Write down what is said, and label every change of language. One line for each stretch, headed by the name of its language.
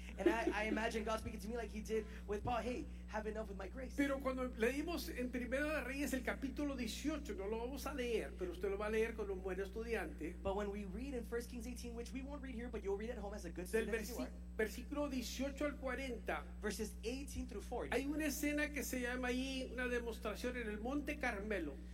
English: And I imagine God speaking to me like he did with Paul, hey, have enough with my grace.
Spanish: Pero cuando leímos en Primera de Reyes el capítulo 18, no lo vamos a leer, pero usted lo va a leer con un buen estudiante.
English: But when we read in 1 Kings 18, which we won't read here, but you'll read at home as a good student.
Spanish: Del versículo 18 al 40.
English: Verses 18 through 40.
Spanish: Hay una escena que se llama ahí una demostración en el Monte Carmelo.